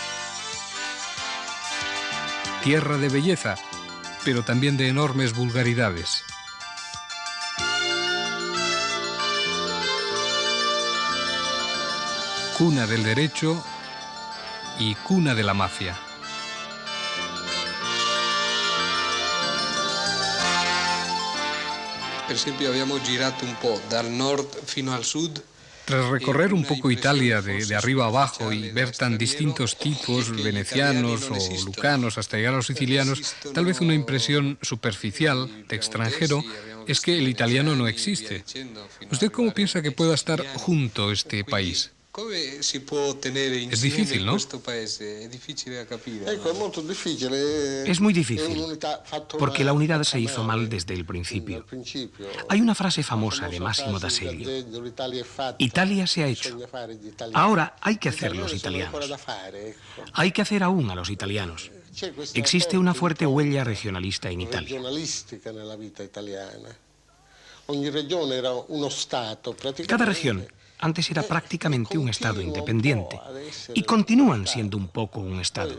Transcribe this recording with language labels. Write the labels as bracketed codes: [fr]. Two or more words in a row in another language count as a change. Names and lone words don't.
[es] Tierra de belleza, pero también de enormes vulgaridades. Cuna del derecho y cuna de la mafia. [it] Per esempio abbiamo girato un po' dal nord fino al sud. [es] Tras recorrer un poco Italia de arriba a abajo y ver tan distintos tipos, venecianos o lucanos, hasta llegar a los sicilianos, tal vez una impresión superficial de extranjero es que el italiano no existe. ¿Usted cómo piensa que pueda estar junto este país? Es difícil, ¿no? Es muy difícil, porque la unidad se hizo mal desde el principio. Hay una frase famosa de Massimo d'Azeglio: Italia se ha hecho. Ahora hay que hacer los italianos. Hay que hacer aún a los italianos. Existe una fuerte huella regionalista en Italia. Cada región antes era prácticamente un estado independiente y continúan siendo un poco un estado.